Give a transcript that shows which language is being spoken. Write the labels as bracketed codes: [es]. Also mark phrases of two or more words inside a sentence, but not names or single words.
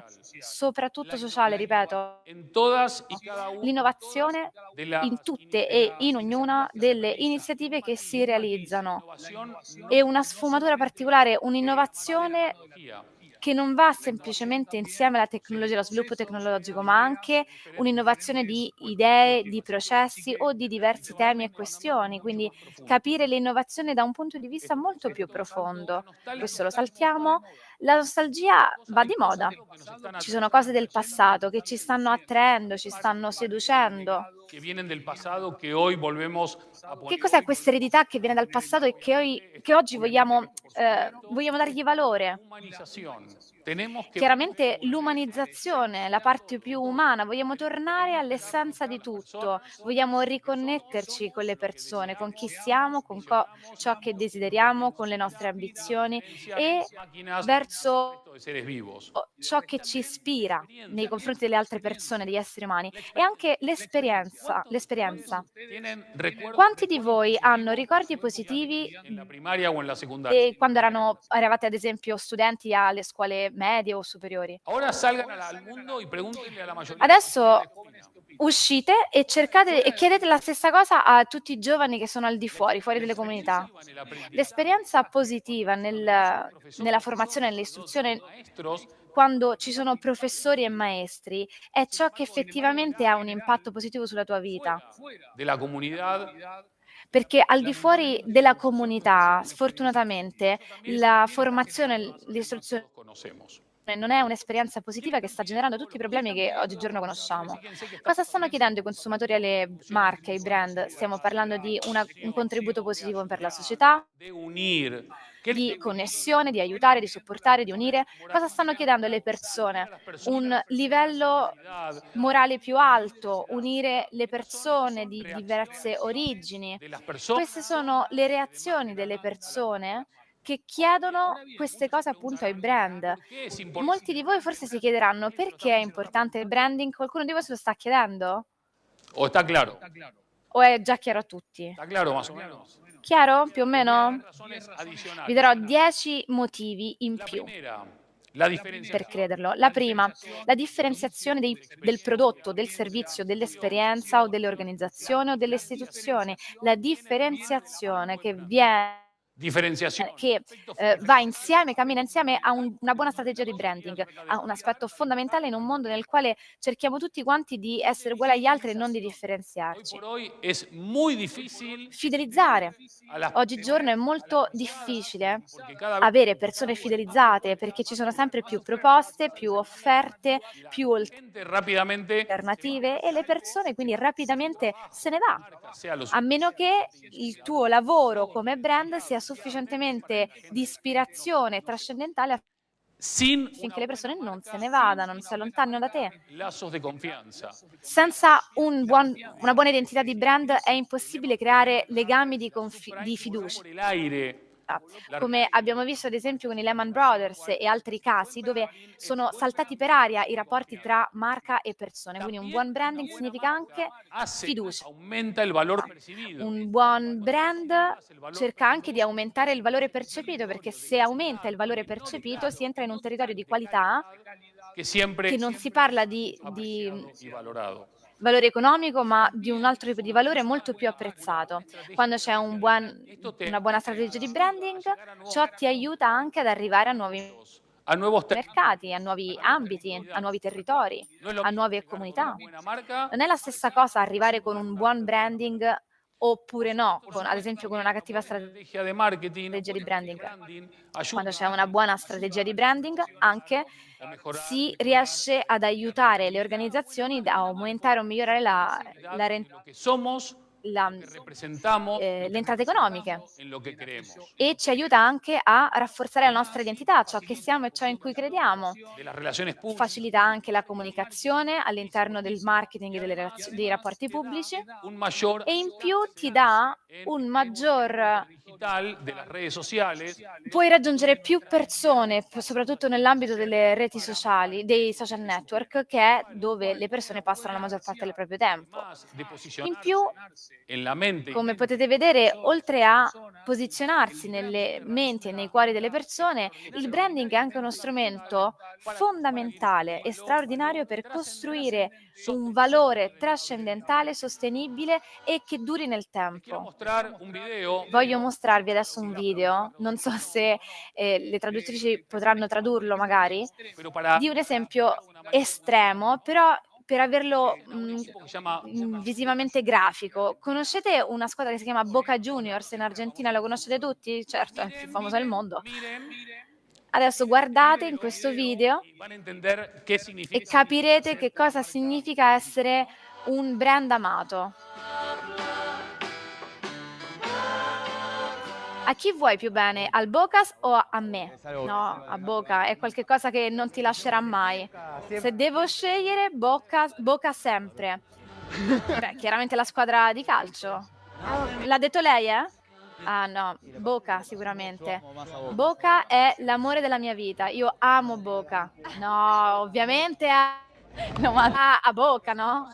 [it] Soprattutto sociale, ripeto. L'innovazione in tutte e in ognuna delle iniziative che si realizzano e una sfumatura particolare, un'innovazione che non va semplicemente insieme alla tecnologia, allo sviluppo tecnologico, ma anche un'innovazione di idee, di processi o di diversi temi e questioni. Quindi capire l'innovazione da un punto di vista molto più profondo. Questo lo saltiamo. La nostalgia va di moda. Ci sono cose del passato che ci stanno attraendo, ci stanno seducendo. [es] que vienen del pasado que hoy volvemos a [it] Che [es] poner. [it] cos'è questa eredità che viene dal passato e che oggi vogliamo dargli valore? [es] Humanización. Tenemos que [it] Chiaramente l'umanizzazione, la parte più umana, vogliamo tornare all'essenza di tutto, vogliamo riconnetterci con le persone, con chi siamo, con ciò che desideriamo, con le nostre ambizioni e [es] máquinas, [it] verso [es] resto de seres vivos. [it] ciò che ci ispira nei confronti delle altre persone, degli esseri umani e anche l'esperienza. [es] Tienen recuerdos [it] Quanti di voi hanno ricordi positivi [es] en la primaria o en la secundaria. [it] quando eravate ad esempio studenti alle scuole medie o superiori? [es] Ahora salgan al mundo y pregúntenle a la mayoría. [it] Adesso uscite e cercate e chiedete la stessa cosa a tutti i giovani che sono al di fuori, fuori dalle comunità. L'esperienza positiva nella formazione e nell'istruzione, [es] Maestros [it] quando ci sono professori e maestri, è ciò che effettivamente ha un impatto positivo sulla tua vita. [es] de la comunidad [it] Perché al di fuori della comunità, sfortunatamente, la formazione e l'istruzione [es] los conocemos. [it] non è un'esperienza positiva che sta generando tutti i problemi che oggigiorno conosciamo. Cosa stanno chiedendo i consumatori alle marche, ai brand? Stiamo parlando di un contributo positivo per la società, [es] De unir. ¿Qué [it] di le- connessione, di aiutare, di supportare, di unire. Cosa stanno chiedendo alle persone? Un livello morale più alto, unire le persone di diverse origini. [es] de las personas [it] Queste sono le reazioni delle persone che chiedono queste cose appunto ai brand. [es] ¿Qué es importante? [it] Molti di voi forse si chiederanno perché è importante il branding? Qualcuno di voi se lo sta chiedendo? [es] ¿O está claro? [it] O è già chiaro a tutti? [es] ¿Está claro más o menos? [it] Chiaro? Più o meno? [es] Razones adicionales. [it] Vi darò 10 motivi in [es] La [it] più [es] primera, la diferencia. [it] per crederlo. La prima, la differenziazione del prodotto, del servizio, dell'esperienza o dell'organizzazione o delle istituzioni. La differenziazione che [es] Diferenciación. [it] va insieme, cammina insieme a una buona strategia di branding, a un aspetto fondamentale in un mondo nel quale cerchiamo tutti quanti di essere uguali agli altri e non di [es] Hoy [it] differenziarci. [es] por hoy es muy difícil [it] Fidelizzare. [es] a las [it] Oggigiorno è molto difficile [es] porque cada vez [it] avere persone fidelizzate perché ci sono sempre più proposte, più offerte, più [es] la gente rápidamente [it] alternative e le persone quindi rapidamente se ne va. [es] sea lo [it] A meno che il tuo lavoro come brand sia sufficientemente di ispirazione trascendentale [es] sin [it] affinché le persone non se ne vadano, non si allontanino da te. [es] lazos de confianza. [it] Senza una buona identità di brand è impossibile creare legami di fiducia. [es] Por el aire. [it] Come abbiamo visto ad esempio con i Lehman Brothers e altri casi dove sono saltati per aria i rapporti tra marca e persone. Quindi un buon branding significa anche fiducia. [es] Aumenta el valor percibido. [it] Un buon brand cerca anche di aumentare il valore percepito, perché se aumenta il valore percepito si entra in un territorio di qualità [es] Que siempre [it] che non si parla di [es] y valorado. [it] valore economico, ma di un altro tipo di valore molto più apprezzato. Quando c'è una buona strategia di branding, ciò ti aiuta anche ad arrivare a nuovi [es] A nuevos [it] mercati, a nuovi ambiti, a nuovi territori, [es] No es lo [it] a [es] mismo [it] nuove [es] tener [it] comunità. [es] una buena marca [it] Non è la stessa cosa arrivare con un buon branding oppure no, ad esempio con una cattiva [es] estrategia de marketing, [it] strategia di branding. [es] ayuda [it] Quando c'è una buona strategia di branding, anche [es] a mejorar [it] si riesce ad aiutare le organizzazioni a aumentare o migliorare [es] lo que somos, [it] la- [es] lo que representamos, [it] le entrate economiche [es] en lo que creemos. [it] e ci aiuta anche a rafforzare la nostra identità, ciò che siamo e ciò in cui crediamo. [es] De las relaciones públicas, [it] Facilita anche la comunicazione all'interno del marketing e dei rapporti pubblici [es] un mayor [it] e in più ti dà un maggior. [es] digital de las redes sociales, [it] Puoi raggiungere più persone, soprattutto nell'ambito delle reti sociali, dei [en] social network, [it] che è dove le persone passano la maggior parte del proprio tempo. [es] más de [it] In [es] posicionarse [it] più, [es] en la mente [it] come potete vedere, oltre a posizionarsi nelle menti e nei cuori delle persone, il branding è anche uno strumento fondamentale e straordinario per costruire un valore trascendentale, sostenibile e che duri nel [es] Les quiero [it] tempo. [es] mostrar un video. [it] Voglio mostrarvi adesso un video, non so se le traduttrici potranno tradurlo magari, [es] Pero para [it] di un esempio estremo, però per averlo [es] un equipo que se llama [it] visivamente grafico. Conoscete una squadra che si chiama Boca Juniors in Argentina? Lo conoscete tutti? Certo, è il più famosa del mondo. [es] Miren, [it] Adesso guardate in questo video [es] y van a entender qué [it] e [es] significa. [it] capirete che cosa significa essere un brand amato. A chi vuoi più bene? Al Bocas o a me? No, a Boca, è qualcosa che non ti lascerà mai. Se devo scegliere, Boca sempre. Beh, chiaramente la squadra di calcio. L'ha detto lei, eh? Ah no, Boca sicuramente. Boca è l'amore della mia vita. Io amo Boca. No, ovviamente a Boca, no?